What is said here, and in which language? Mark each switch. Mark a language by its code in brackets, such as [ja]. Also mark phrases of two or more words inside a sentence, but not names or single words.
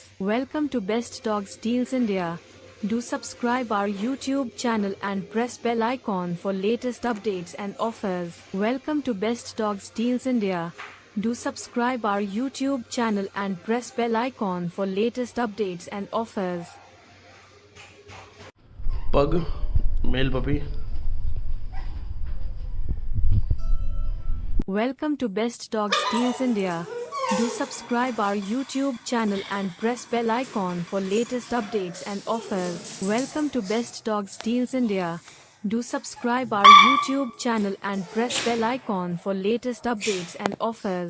[en] Welcome to Best Dogs Deals India. Do subscribe our YouTube channel and press bell icon for latest updates and offers. Welcome to Best Dogs Deals India. Do subscribe our YouTube channel and press bell icon for latest updates and offers. pug male puppy Welcome to Best Dogs Deals India. Do subscribe our YouTube channel and press bell icon for latest updates and offers. Welcome to Best Dogs Deals India. Do subscribe our YouTube channel and press bell icon for latest updates and offers.